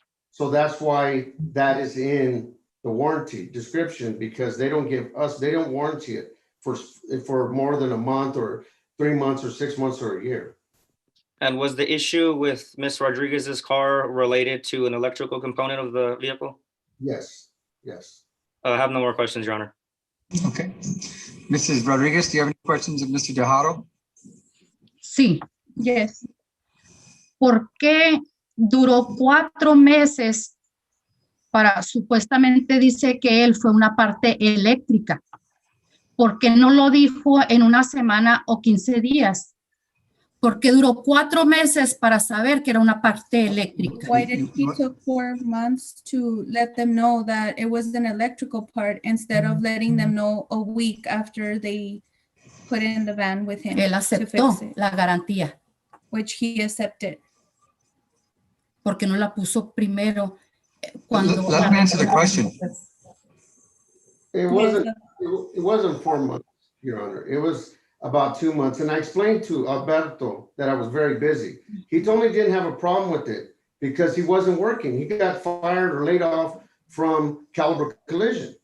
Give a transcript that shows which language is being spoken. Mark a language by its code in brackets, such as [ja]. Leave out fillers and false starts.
[en] So that's why that is in the warranty description, because they don't give us, they don't warranty it for more than a month or 3 months or 6 months or a year. And was the issue with Ms. Rodriguez's car related to an electrical component of the vehicle? Yes, yes. I have no more questions, Your Honor. Okay. Mrs. Rodriguez, do you have any questions of Mr. Tejado? [es] Sí. [en] Yes. [es] ¿Por qué duró 4 meses para, supuestamente dice que él fue una parte eléctrica? ¿Por qué no lo dijo en una semana o 15 días? ¿Por qué duró 4 meses para saber que era una parte eléctrica? [en] Why did he took 4 months to let them know that it was an electrical part instead of letting them know a week after they put it in the van with him [es] Él [en] to [es] aceptó [en] fix it, [es] la garantía. [en] which he accepted? [es] Porque no la puso primero cuando... [en] Let me answer the question. It wasn't 4 months, Your Honor. It was about 2 months. And I explained to Alberto that I was very busy. He told me he didn't have a problem with it because he wasn't working. He got fired or laid off from Caliber Collision.